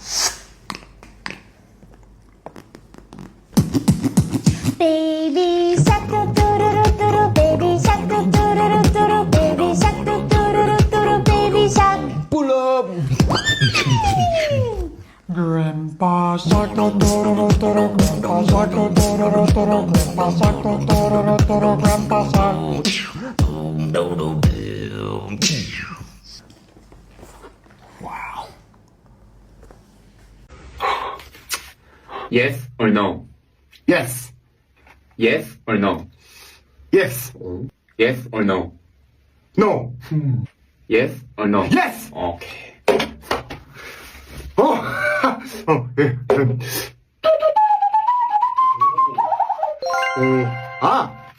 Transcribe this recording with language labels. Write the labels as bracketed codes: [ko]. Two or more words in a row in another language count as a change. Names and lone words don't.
[en] Baby shark doo doo doo doo doo, baby shark doo doo doo doo doo, baby shark doo doo doo doo doo, baby shark. Pull up. Grandpa shark do do do do do, Grandpa shark do do do do do, Grandpa shark do do do do do, Grandpa shark. Wow. Yes or no? Yes. Yes or no? Yes. Yes or no? No. Yes or no? Yes. Okay. Oh. Oh. 예. 아.